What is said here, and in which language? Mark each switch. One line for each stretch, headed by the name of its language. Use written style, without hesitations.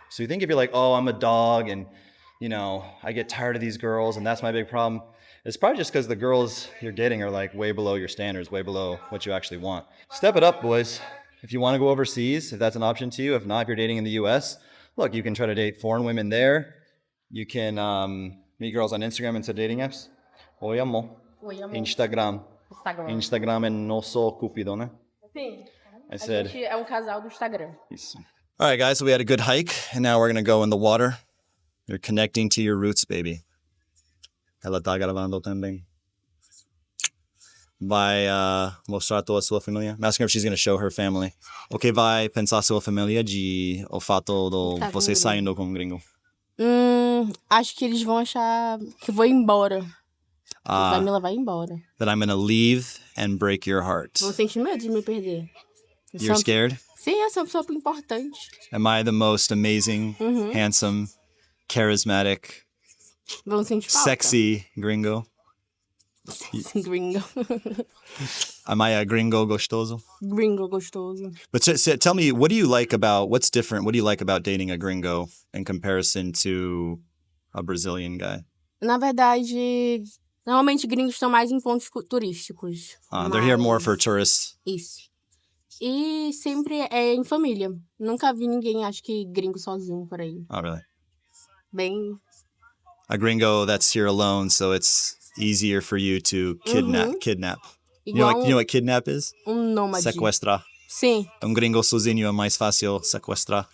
English: So you think if you're like, oh, I'm a dog and, you know, I get tired of these girls and that's my big problem, it's probably just because the girls you're dating are like way below your standards, way below what you actually want. Step it up, boys. If you want to go overseas, if that's an option to you. If not, if you're dating in the US, look, you can try to date foreign women there. You can meet girls on Instagram instead of dating apps.
Portuguese: Oi, amor. Oi, amor. Instagram. Instagram é nosso cupido, né? Sim.
English: I said.
Portuguese: A gente é casal do Instagram. Isso.
English: All right, guys, so we had a good hike, and now we're going to go in the water. You're connecting to your roots, baby.
Portuguese: Ela tá gravando também. Vai mostrar toda a sua família.
English: I'm asking her if she's going to show her family.
Portuguese: O que vai pensar sua família de o fato de você saindo com um gringo? Acho que eles vão achar que vou embora. Vai me levar embora.
English: That I'm going to leave and break your heart.
Portuguese: Vou sentir medo de me perder.
English: You're scared?
Portuguese: Sim, eu sou uma pessoa importante.
English: Am I the most amazing, handsome, charismatic, sexy gringo? Sexy gringo. Am I a gringo gostoso?
Portuguese: Gringo gostoso.
English: But tell me, what's different? What do you like about dating a gringo in comparison to a Brazilian guy?
Portuguese: Na verdade, normalmente gringos estão mais em pontos turísticos.
English: They're here more for tourists.
Portuguese: Isso. E sempre é em família. Nunca vi ninguém, acho que gringo sozinho por aí.
English: Oh, really?
Portuguese: Bem...
English: A gringo that's here alone, so it's easier for you to kidnap. You know what kidnap is?
Portuguese: Nômade. Sequestrar. Sim. Gringo sozinho é mais fácil sequestrar.